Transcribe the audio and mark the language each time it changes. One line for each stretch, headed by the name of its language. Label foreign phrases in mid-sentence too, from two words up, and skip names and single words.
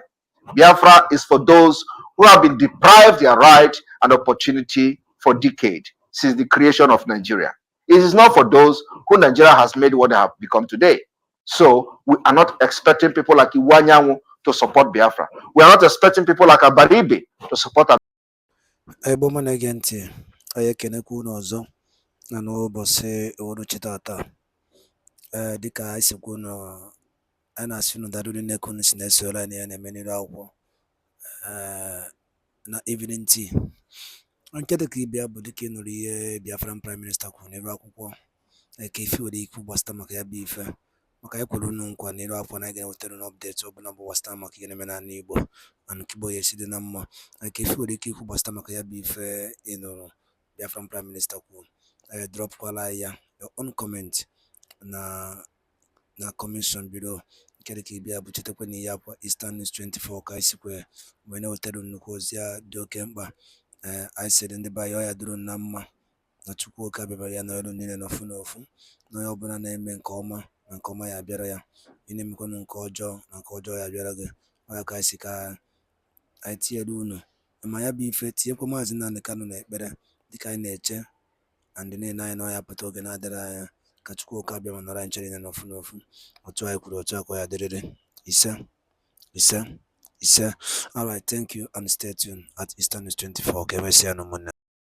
English: Biafra is for those who have been deprived their right and opportunity for decades since the creation of Nigeria. It is not for those who Nigeria has made what they have become today. So we are not expecting people like Iwanyanwu to support Biafra. We are not expecting people like Abaribe to support.
Igbo: Ebe ọma na-ege ntị, anyị ekenekwa unu ọzọ na n'ụbọchị uhuruchi tata. Dịka anyị si kwuo unu, anyị na-asị unu daalụ rinne ka unu si na-esoro anyị na ya na-eme n'iru akwụkwọ na
English: evening tea.
Igbo: Nke dịka ịbịa bụ dịka ị nụrụ ihe
English: Biafran Prime Minister
Igbo: kwuru n'iru akwụkwọ, ka ife nwere ike gbasata maka ya bụ ife, maka anyị kwere unu nkwa n'iru akwụkwọ na anyị ga-ewetara unu update ọbụla bụ gbasata maka ihe na-eme n'ala Igbo na nke Igbo ya esi dị na mma. Ka ife nwere ike ikwu gbasata maka ya bụ ife ị nụrụ
English: Biafran Prime Minister
Igbo: kwuru, drọpụkwala anyị ya
English: your own comment
Igbo: na
English: comment below.
Igbo: Nke dịka ịbịa bụ chetakwa na ihe akwa Eastern News 24 ka anyị sikwe wee na-ewetara nnukwu ozi ya dị oke mkpa. Anyị sịrị ndị be anyị ọ ya dịrị unu na mma, na Chukwu oke abịabara ya n'ọrụ niile n'ofu n'ofu, na onye ọbụla na-eme nke ọma na nke ọma ya abịara ya, ị na-emekwanụ nke ọjọọ na nke ọjọọ ya abịara gị. Ọ ya ka anyị si ka anyị tinyere unu ma ya bụ ife, tinyekwa Maazị Nnamdi Kanu n'ekpere dịka anyị na-eche na ndị niile anyị na ọ ya pụta oge na-adịrị anya ka Chukwu oke abịa ma nọrọ anyị chere niile n'ofu n'ofu. Otu anyị kwuru otu akwa ya dịrịrị. Ise ise ise.
English: All right, thank you and stay tuned at Eastern News 24.
Igbo: Ka emesịa n'ụmụnne.